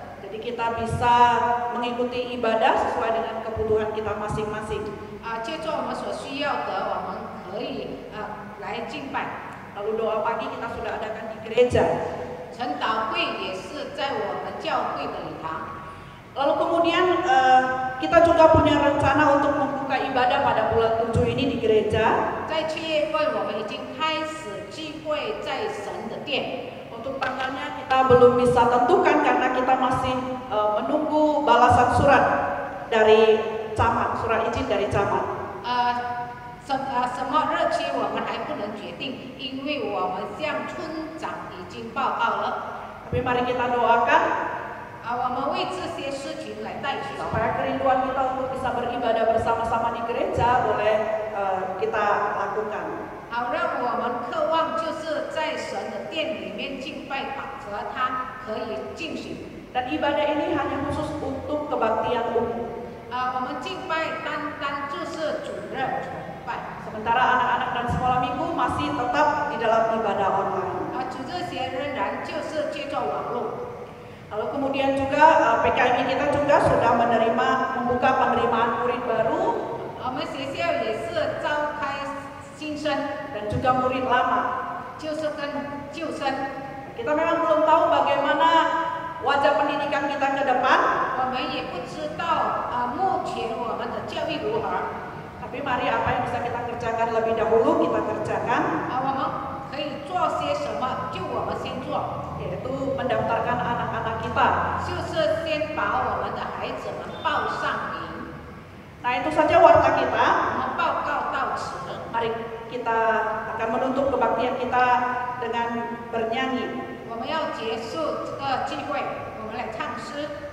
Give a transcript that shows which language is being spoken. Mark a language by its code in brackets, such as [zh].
[id] Jadi kita bisa mengikuti ibadah sesuai dengan kebutuhan kita masing-masing. [zh] 借助我们所需要的，我们可以来敬拜。 [id] Lalu doa pagi kita sudah adakan di gereja. [zh] 晨祷会也是在我们教会的礼堂。 [id] Lalu kemudian kita juga punya rencana untuk membuka ibadah pada bulan 7 ini di gereja. [zh] 在7月份，我们已经开始聚会在神的殿。 [id] Untuk tanggalnya kita belum bisa tentukan karena kita masih menunggu balasan surat dari camat, surat izin dari camat. [zh] 什么日期我们还不能决定，因为我们向村长已经报告了。 [id] Tapi mari kita doakan [zh] 我们为这些事情来代求， [id] supaya kerinduan kita untuk bisa beribadah bersama-sama di gereja boleh kita lakukan. [zh] 好让我们渴望就是在神的殿里面敬拜，和他可以进行。 [id] Dan ibadah ini hanya khusus untuk kebaktian umum. [zh] 我们敬拜单就是主日崇拜。 [id] Sementara anak-anak dan sekolah minggu masih tetap di dalam ibadah online. [zh] 主日学仍然就是借助网络。 [id] Lalu kemudian juga PKMI kita juga sudah membuka penerimaan murid baru. [zh] 我们学校也是召开新生， [id] Dan juga murid lama. [zh] 就是跟旧生。 [id] Kita memang belum tahu bagaimana wajah pendidikan kita ke depan. [zh] 我们也不知道目前我们的教育如何。 [id] Tapi mari apa yang bisa kita kerjakan lebih dahulu kita kerjakan. [zh] 我们可以做些什么？就我们先做， [id] Yaitu mendaftarkan anak-anak kita. [zh] 就是先把我们的孩子们报上名。 [id] Nah itu saja warta kita. [zh] 我们报告到此。 [id] Mari kita akan menutup kebaktian kita dengan bernyanyi. [zh] 我们要结束这个聚会，我们来唱诗。